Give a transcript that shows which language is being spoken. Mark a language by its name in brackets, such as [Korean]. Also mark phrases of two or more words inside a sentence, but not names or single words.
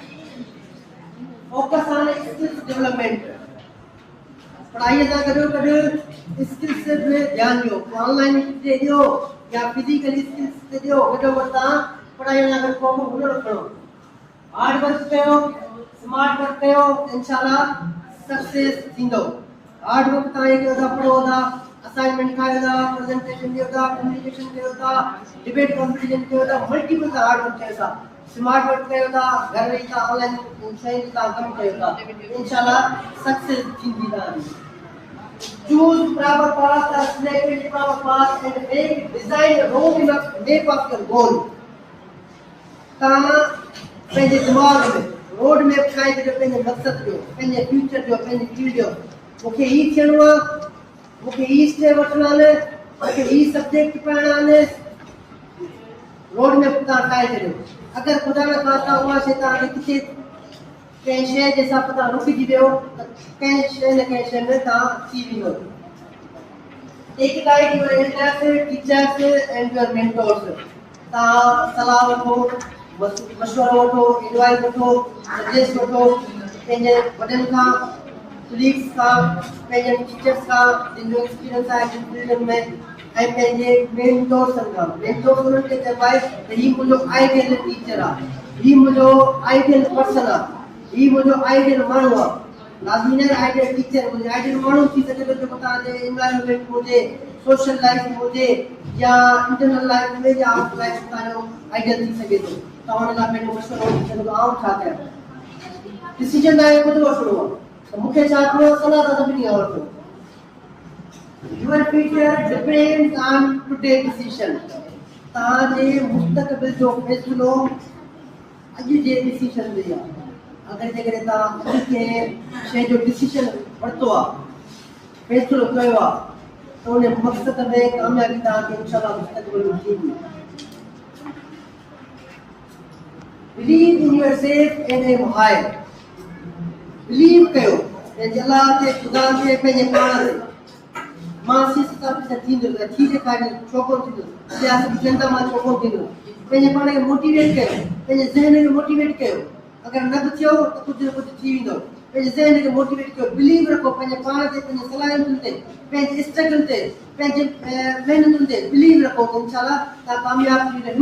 [English] focus on skills development, [Sindhi] पढ़ाईअ सां गॾो गॾु स्किल्स ते ध्यानु ॾियो, ऑनलाइन ते ॾियो या फिजिकली स्किल्स ते ॾियो, गॾो गॾु तव्हां पढ़ाईअ सां गॾु को हुनर खणो, [English] hard work [Sindhi] कयो, [English] smart work [Sindhi] कयो, इंशाल्लाह सक्सेस थींदो। [English] hard work [Sindhi] तव्हां कयो था, पढ़ो था, असाइनमेंट ठाहियो था, प्रेजेंटेशन ॾियो था, कम्युनिकेशन कयो था, [English] debate competition [Sindhi] कयो था, मल्टीपल था [English] hard work [Sindhi] कयो था, [English] smart work [Sindhi] कयो था, घर वेही था ऑनलाइन शयुनि था कमु कयो था, इंशाल्लाह सक्सेस थींदी तव्हांजी। [English] Choose proper path, select proper path and make design a road map of your goal. [Sindhi] तव्हां पंहिंजे दिमाग़ में [English] road map [Sindhi] ठाहे छॾियो, पंहिंजे मक़सद जो, पंहिंजे फ्यूचर जो, पंहिंजी फील्ड जो। मूंखे ही थियणो आहे, मूंखे ही स्टेप वठणा आहिनि, मूंखे ही सब्जेक्ट पढ़णा आहिनि, [English] road map [Sindhi] तव्हां ठाहे छॾियो। अगरि ख़ुदा न ख़ास्ता उहा शइ तव्हांखे किथे कंहिं शइ जे हिसाब सां तव्हां रुकिजी वियो त कंहिं शइ न कंहिं शइ में तव्हां थी वेंदो। [English] Take guide your elders, teachers and your mentors. [Sindhi] तव्हां सलाह वठो, मशवरो वठो, एडवाइस वठो, सजेस्ट वठो पंहिंजे वॾनि खां, कलीग्स खां, पंहिंजे टीचर्स खां जिन जो एक्सपीरियंस आहे जिन फील्ड में, ऐं पंहिंजे मेंटोर्स खां। मेंटोर्स उन्हनि खे चइबो आहे त हीउ मुंहिंजो [English] ideal teacher [Sindhi] आहे, हीउ मुंहिंजो [English] ideal person [Sindhi] आहे, हीउ मुंहिंजो आइडियल माण्हू आहे। लाज़मी न [English] ideal teacher [Sindhi] हुजे, आइडियल माण्हू थी सघे थो जेको तव्हांजे एनवायरमेंट में हुजे, [English] social life [Sindhi] में हुजे, या [English] internal life [Sindhi] में, या [English] out life [Sindhi] में तव्हांजो आइडियल थी सघे थो। तव्हां हुन लाइ पंहिंजो मशवरो वठी सघो था, आउं छा कयां। डिसीजन तव्हांखे ख़ुदि वठिणो आहे त मूंखे छा करिणो, सलाह त सभिनी खां वठो। [English] Your future depends on today's decision. [Sindhi] तव्हांजे मुस्तक़बिल जो फ़ैसिलो अॼु जे डिसीजन ते आहे। अगरि जेकॾहिं तव्हां अॼु कंहिं शइ जो डिसीजन वरितो आहे, फ़ैसिलो कयो आहे, त उन मक़सद में कामयाबी तव्हांखे इंशाअल्लाह मुस्तक़बिल में थींदी। [English] Believe in yourself and aim high. [Sindhi] Believe कयो पंहिंजे अलाह ते, ख़ुदा ते, पंहिंजे पाण ते। मां सियासत सां थींदो त थी ॾेखारियो, छो कोन थींदो, सियासत जनता मां छो कोन थींदो। पंहिंजे पाण खे मोटिवेट कयो, पंहिंजे ज़हन खे मोटिवेट कयो। अगरि न बि थियो त कुझु न कुझु थी वेंदो। पंहिंजे ज़हन खे मोटिवेट कयो, बिलीव रखो पंहिंजे पाण ते, पंहिंजे सलाहियतुनि ते, पंहिंजे स्ट्रगल ते, पंहिंजे महिनतुनि ते बिलीव रखो त इंशाअल्लाह तव्हां कामयाब थी वेंदो।